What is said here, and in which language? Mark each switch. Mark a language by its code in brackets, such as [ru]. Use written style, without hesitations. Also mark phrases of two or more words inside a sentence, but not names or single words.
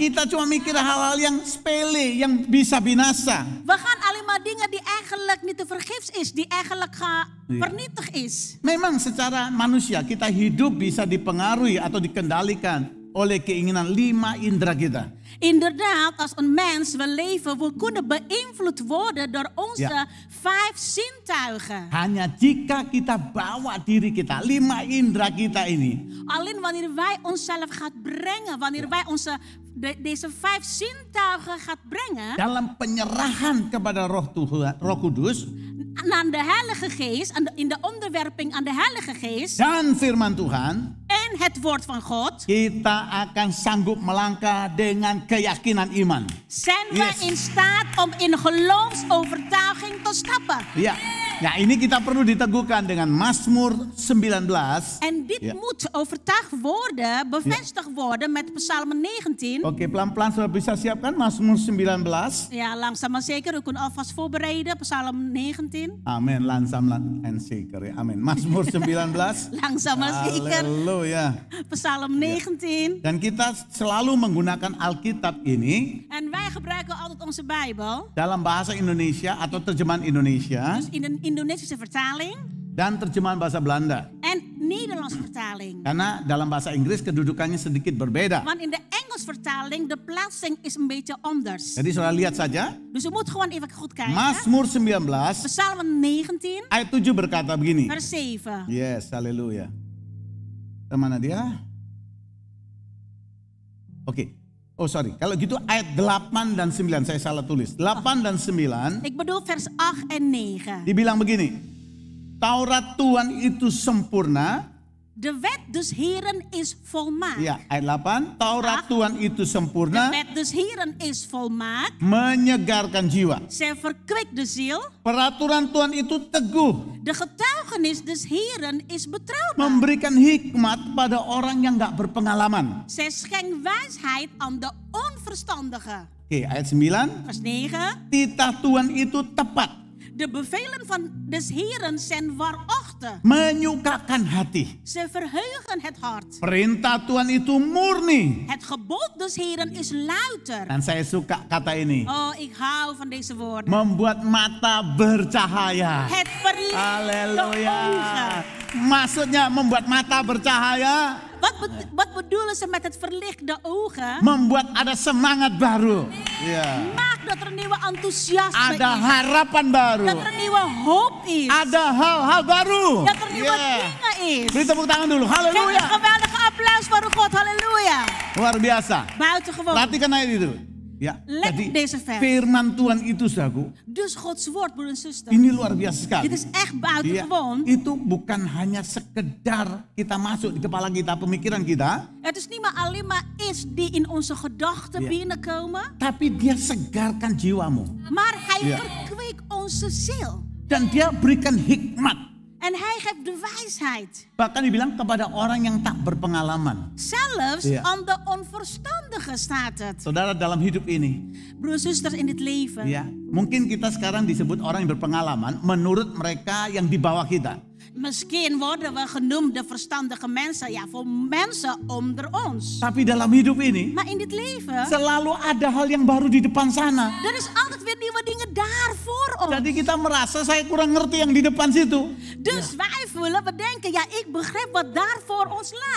[id] Kita cuma mikir hal-hal yang sepele, yang bisa binasa. [nl] We gaan alleen maar dingen die eigenlijk niet te vergeefs is, die eigenlijk vernietigd is. [id] Memang secara manusia kita hidup bisa dipengaruhi atau dikendalikan oleh keinginan 5 indera kita. [nl] Inderdaad, als een mens wil leven, we kunnen beïnvloed worden door onze Ja. 5 zintuigen. [id] Hanya jika kita bawa diri kita, 5 indera kita ini, [nl] Alleen wanneer wij onszelf gaat brengen, wanneer wij deze 5 zintuigen gaat brengen [id] dalam penyerahan kepada Roh Kudus [nl] aan de Heilige Geest, in de onderwerping aan de Heilige Geest [id] dan firman Tuhan, [nl] en het woord van God, [id] kita akan sanggup melangkah dengan keyakinan iman. [nl] zijn we Yes. in staat om in geloofsovertuiging te stappen. [id] Ya, nah ini kita perlu diteguhkan dengan Mazmur 19. [nl] En dit Ja. moet overtuigd worden, bevestigd worden met Psalm 19. [id] Oke, pelan-pelan sudah bisa siapkan Mazmur 19. [nl] Ja, langzaam maar zeker. U kunt alvast voorbereiden. Psalm 19. Amin, langsam en zeker ya. [id] Amin. Mazmur 19. [nl] Langzaam maar zeker. Haleluya. Psalm 19. [id] Dan kita selalu menggunakan Alkitab ini [nl] En wij gebruiken altijd onze Bijbel. [id] dalam bahasa Indonesia atau terjemahan Indonesia [nl] Dus in een Indonesische vertaling. [id] dan terjemahan bahasa Belanda. [nl] En Nederlandse vertaling. [id] Karena dalam bahasa Inggris kedudukannya sedikit berbeda. [nl] Want in de Engels vertaling, de plaatsing is een beetje anders. [id] Jadi saudara lihat saja. [nl] Dus we moeten gewoon even goed kijken. [id] Mazmur 19 [nl] Psalm 19, [id] ayat 7 berkata begini. [nl] vers 7. [id] Yes, haleluya. Mana dia? Oke. Oh sorry, kalau gitu ayat 8 dan 9, saya salah tulis. 8 dan 9. [nl] Ik bedoel vers 8 en 9. [id] Dibilang begini. Taurat Tuhan itu sempurna. [nl] De wet des Heren is volmaakt. [id] Ya, ayat 8. Taurat Tuhan itu [nl] De [id] sempurna. [nl] wet des Heren is volmaakt. [id] Menyegarkan jiwa. [nl] Zij verkwikt de ziel. [id] Peraturan Tuhan itu teguh. [nl] De getuigenis des Heren is betrouwbaar. [id] Memberikan hikmat pada orang yang gak berpengalaman. [nl] Zij schenkt wijsheid aan de onverstandige. [id] Oke, ayat 9. [nl] Vers 9. [id] Titah Tuhan itu tepat. [nl] De bevelen van des Heren zijn waarachtig. [id] Menyukakan hati. [nl] Ze verheugen het hart. [id] Perintah Tuhan itu murni. [nl] Het gebod des Heren is louter. [id] Dan saya suka kata ini. [nl] Oh, ik hou van deze woorden. [id] Membuat mata bercahaya. [nl] Het verlicht de Haleluya. ogen. [id] Maksudnya membuat mata bercahaya. [nl] Wat bedoelen ze met het verlicht de ogen? [id] Membuat ada semangat baru. Ya. [nl] Maak dat er een nieuwe enthousiasme [id] Ada [nl] is. [id] harapan baru. [nl] Dat er een nieuwe hoop is. [id] Ada hal-hal baru. [nl] Dat er nieuwe Ya. dingen is. [id] Beri tepuk tangan dulu. [nl] Geef een Haleluya. geweldige applaus voor God. Halleluja. [id] Luar biasa. [nl] Buitengewoon. [id] Perhatikan ayat itu. Ya, [nl] Let [id] jadi [nl] deze vers. [id] firman Tuhan itu saudaraku, [nl] Dus Gods woord, broeder en zuster. [id] ini luar biasa sekali. [nl] Dit is echt [id] Iya, [nl] buitengewoon. [id] itu bukan hanya sekedar kita masuk di kepala kita, pemikiran kita, [nl] Het is niet maar alleen maar iets die in onze gedachten Ja. binnenkomen. [id] tapi dia segarkan jiwamu. [nl] Maar hij Ja. verkweekt onze ziel. [id] Dan dia berikan hikmat. [nl] En hij geeft de wijsheid. [id] Bahkan dibilang kepada orang yang tak berpengalaman. [nl] Zelfs Ja. aan de onverstandige staat het. [id] Saudara, dalam hidup ini, [nl] Broers en zusters in dit leven. [id] ya, mungkin kita sekarang disebut orang yang berpengalaman menurut mereka yang di bawah kita. [nl] Misschien worden we genoemd de verstandige mensen. Ja, voor mensen onder ons. [id] Tapi dalam hidup ini, [nl] Maar in dit leven, [id] selalu ada hal yang baru di depan sana. [nl] er is altijd weer nieuwe dingen daar voor ons. [id] Jadi kita merasa saya kurang ngerti yang di depan situ. [nl] Dus wij voelen, we denken, ja, ik begrijp wat daar voor ons lag.